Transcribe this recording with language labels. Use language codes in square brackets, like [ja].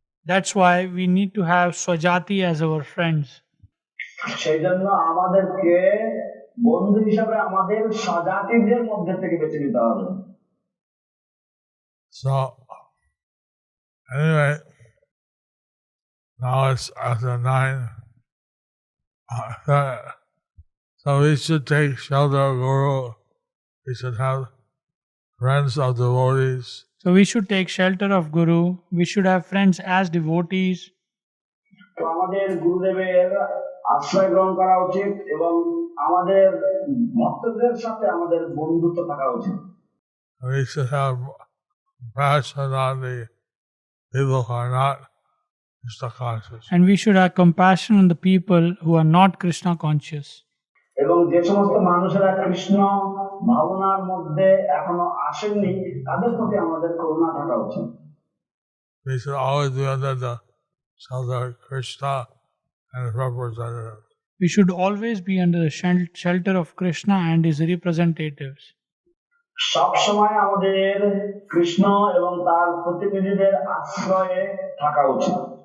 [en] That's why we need to have Swajati as our friends. [bn] সেই জন্য আমাদেরকে বন্ধু হিসাবে আমাদের স্বজাতিদের মধ্যে থেকে বেছে নিতে হবে। [en] So anyway, now it's after 9. So we should take shelter of Guru. We should have friends of devotees. So we should take shelter of Guru. We should have friends as devotees. [bn] তো আমাদের গুরুদেবের আশ্রয় গ্রহণ করা উচিত এবং আমাদের ভক্তদের সাথে আমাদের বন্ধুত্ব থাকা উচিত। [en] We should have compassion on the people who are not Krishna conscious. And we should have compassion on the people who are not Krishna conscious. [bn] এবং যে সমস্ত মানুষেরা কৃষ্ণ ভাবনার মধ্যে এখনো আসেননি তাদের প্রতি আমাদের করুণা থাকা উচিত। [en] We should always be under the shelter of Krishna and his representatives. We should always be under the shelter of Krishna and his representatives. [bn] সব সময় আমাদের কৃষ্ণ এবং তার প্রতিনিধিদের আশ্রয়ে থাকা উচিত।